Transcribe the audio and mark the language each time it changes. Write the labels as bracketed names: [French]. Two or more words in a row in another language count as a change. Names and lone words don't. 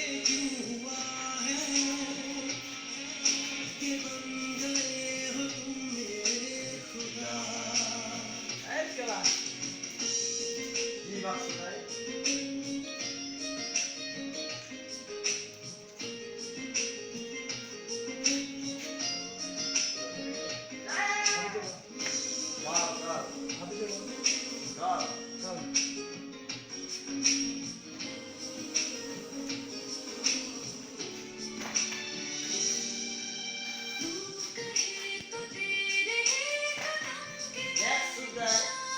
[Hindi] क्यों हुआ है कि बन गए हो तुम मेरे खुदा. [Turkish] Evet kılan. İyi bak Sıray. Var, var. Hadi de var. Tamam. [English] Next to the